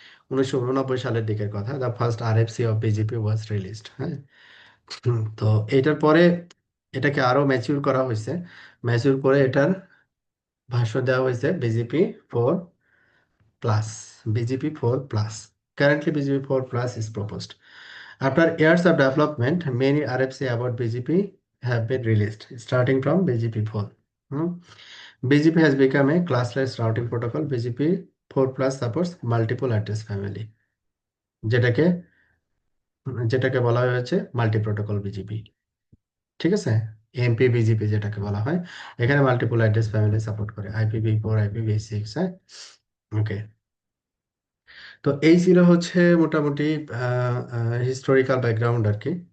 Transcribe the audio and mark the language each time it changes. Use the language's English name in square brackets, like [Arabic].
[Bangla] 1989 সালের দিকের কথা, [English] The first RFC of BJP was released. [Bangla] হ্যাঁ, তো এটার পরে এটাকে আরো ম্যাচিউর করা হয়েছে। ম্যাচিউর করে এটার ভাষ্য দেওয়া হয়েছে BGP 4 plus. [English] BGP 4 plus. Currently, BGP 4 plus is proposed. After years of development, many RFC about BGP have been released, starting from BGP 4. Hmm. BGP has become a classless routing protocol. BGP 4 plus supports multiple address family, [Bangla] যেটাকে যেটাকে বলা হয়েছে multi protocol BGP. ঠিক আছে, MP BGP যেটাকে বলা হয়, এখানে মাল্টিপল অ্যাড্রেস ফ্যামিলি সাপোর্ট করে IPv4, IPv6। হ্যাঁ, ওকে। তো এই ছিল হচ্ছে মোটামুটি হিস্টোরিক্যাল ব্যাকগ্রাউন্ড আর কি।